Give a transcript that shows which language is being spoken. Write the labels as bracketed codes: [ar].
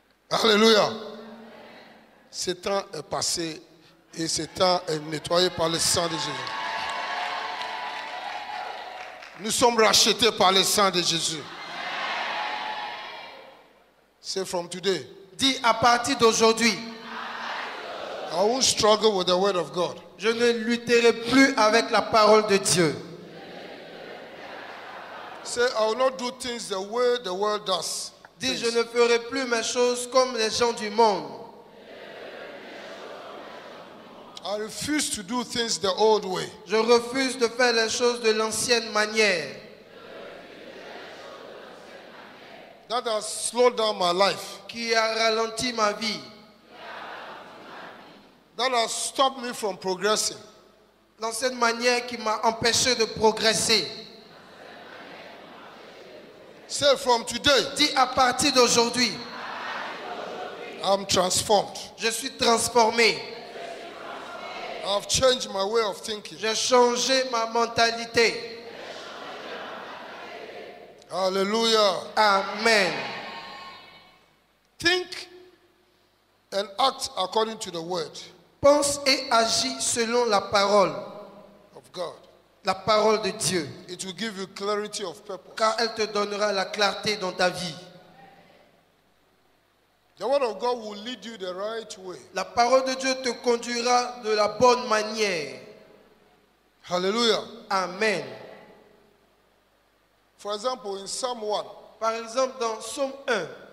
[fr] Alléluia. Ce temps est passé et ce temps est nettoyé par le sang de Jésus. Nous sommes rachetés par le sang de Jésus. [en] Say from today. [fr] Dis à partir d'aujourd'hui, [en] I won't struggle with the word of God. [fr] je ne lutterai plus avec la parole de Dieu. [en] Say I will not do things the way the world does. [fr] Dis, je ne ferai plus mes choses comme les gens du monde. [en] I refuse to do things the old way. [fr] Je refuse de faire les choses de l'ancienne manière. [en] That has slowed down my life. [fr] Qui a ralenti ma vie. [en] That has stopped me from progressing. [fr] L'ancienne manière qui m'a empêché de progresser. [en] Say from today. [fr] Dis à partir d'aujourd'hui, [en] I'm transformed. [fr] je suis transformé. [en] I've changed my way of thinking. [fr] J'ai changé ma mentalité. [en] Hallelujah. Amen. Think and act according to the word [fr] Pense et agis selon la parole. [en] of God. [fr] La parole de Dieu. [en] It will give you clarity of purpose. [fr] Car elle te donnera la clarté dans ta vie. [en] The word of God will lead you the right way. [fr] La parole de Dieu te conduira de la bonne manière. [en] Hallelujah. Amen. For example, in Psalm 1, [fr] Par exemple, dans Psaume 1,